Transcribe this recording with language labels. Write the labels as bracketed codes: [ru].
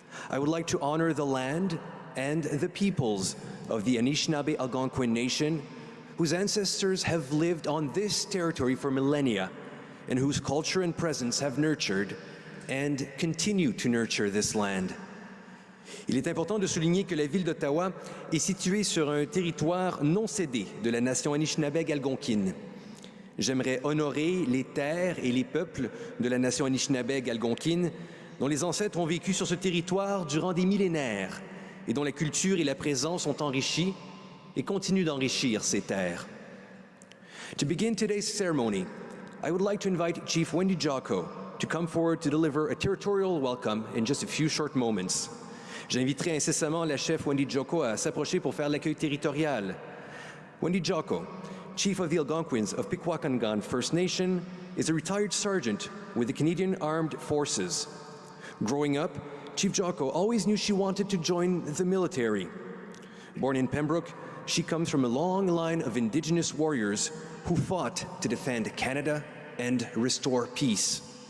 [en] I would like to honor the land and the peoples of the Anishinaabe Algonquin Nation, whose ancestors have lived on this territory for millennia and whose culture and presence have nurtured and continue to nurture this land. [fr] Il est important de souligner que la ville d'Ottawa est située sur un territoire non cédé de la nation Anishinaabe algonquine. J'aimerais honorer les terres et les peuples de la nation Anishinaabe algonquine dont les ancêtres ont vécu sur ce territoire durant des millénaires et dont la culture et la présence ont enrichi et continuent d'enrichir ces terres. [en] To begin today's ceremony, I would like to invite Chief Wendy Jocko to come forward to deliver a territorial welcome in just a few short moments. [fr] J'inviterai incessamment la chef Wendy Jocko à s'approcher pour faire l'accueil territorial. [en] Wendy Jocko, Chief of the Algonquins of Pikwakanagan First Nation, is a retired sergeant with the Canadian Armed Forces. Growing up, Chief Jocko always knew she wanted to join the military. Born in Pembroke, she comes from a long line of Indigenous warriors who fought to defend Canada and restore peace.